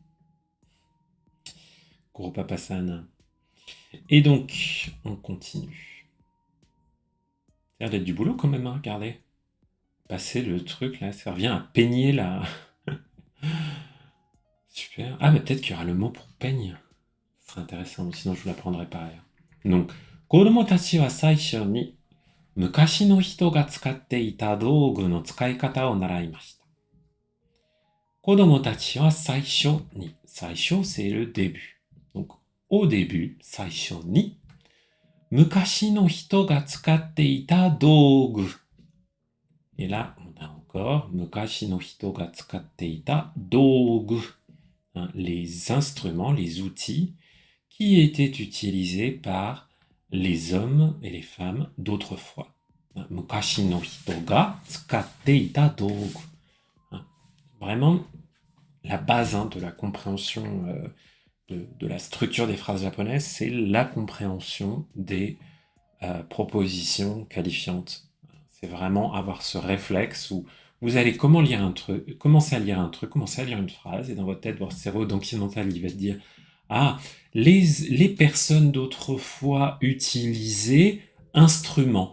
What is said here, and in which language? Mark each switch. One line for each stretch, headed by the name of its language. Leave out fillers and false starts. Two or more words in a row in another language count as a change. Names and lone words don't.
French: Guro Papa-san. Et donc, on continue. Ça a l'air d'être du boulot quand même, hein, regardez. Passer le truc là, ça revient à peigner là. Super. Ah, mais peut-être qu'il y aura le mot pour peigne. Ce serait intéressant, sinon je vous l'apprendrai par ailleurs. Donc,
Japanese: 子供たちは最初に昔の人が使っていた道具の使い方を習いました。子供たちは最初に、最初
French: c'est le début. Donc, au début,
Japanese: 最初に、昔の人が使っていた道具。
French: Et là, on a encore
Japanese: 昔の人が使っていた道具。
French: Hein, les instruments, les outils qui étaient utilisés par les hommes et les femmes d'autrefois. Hein,
Japanese: 昔の人が使っていた道具。
French: Hein, vraiment la base, hein, de la compréhension de la structure des phrases japonaises, c'est la compréhension des propositions qualifiantes. C'est vraiment avoir ce réflexe où vous allez commencer à lire un truc, commencer à lire une phrase, et dans votre tête, votre cerveau occidental, il va te dire « Ah, les personnes d'autrefois utilisaient instruments.